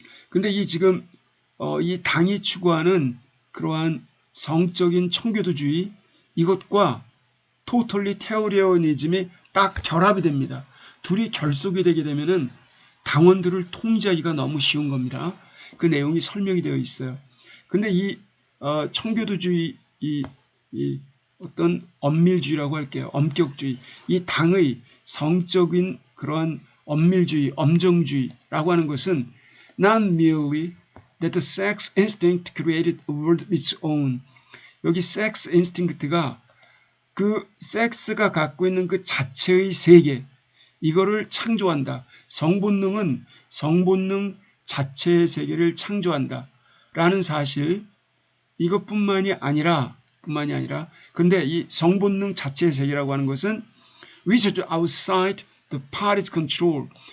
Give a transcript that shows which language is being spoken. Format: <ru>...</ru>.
<ko>근데 이 지금 이 당이 추구하는 그러한 성적인 청교도주의 이것과 토털리테어리언이즘이 딱 결합이 됩니다. 둘이 결속이 되게 되면은 당원들을 통제하기가 너무 쉬운 겁니다. 그 내용이 설명이 되어 있어요. 근데 이 청교도주의 이 어떤 엄밀주의라고 할게요. 엄격주의. 이 당의 성적인 그러한 엄밀주의, 엄정주의라고 하는 것은</ko> <en>not merely that the sex instinct created a world of its own.</en> <ko>여기 sex instinct가 그 섹스가 갖고 있는 그 자체의 세계 이거를 창조한다. 성본능은 성본능 자체의 세계를 창조한다. 라는 사실 이것뿐만이 아니라 근데 이 성본능 자체의 세계라고 하는 것은</ko> <en>which is outside the party's control.</en>